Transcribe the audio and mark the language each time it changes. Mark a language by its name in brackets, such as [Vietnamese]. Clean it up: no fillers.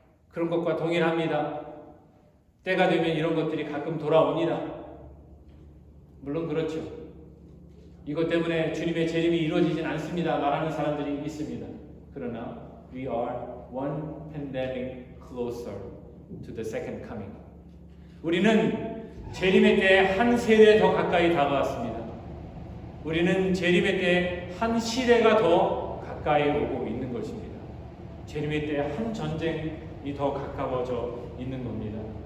[Korean] 그런 것과 동일합니다. 때가 되면 이런 것들이 가끔 돌아옵니다. 물론 그렇죠. 이것 때문에 주님의 재림이 이루어지진 않습니다 말하는 사람들이 있습니다. 그러나 [English] we are one pandemic closer to the second coming. [Korean] 우리는 재림의 때 한 세대 더 가까이 다가왔습니다. 우리는 재림의 때 한 시대가 더 가까이 오고 있는 것입니다. 재림의 때 한 전쟁이 더 가까워져 있는 겁니다.